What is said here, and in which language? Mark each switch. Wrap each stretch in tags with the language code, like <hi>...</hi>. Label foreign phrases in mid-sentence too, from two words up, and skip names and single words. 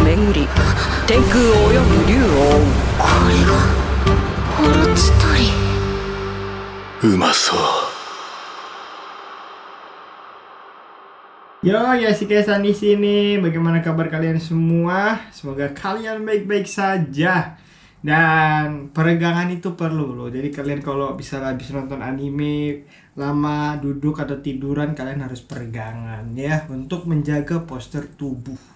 <ja>り天空を泳ぐ竜を追う。これがオロチ取り。うまそう。</ja> <id>Yo, Yashikesan di sini. Bagaimana kabar kalian semua? Semoga kalian baik-baik saja. Dan peregangan itu perlu loh. Jadi kalian kalau bisa habis nonton anime lama duduk atau tiduran, kalian harus peregangan ya untuk menjaga postur tubuh.</id>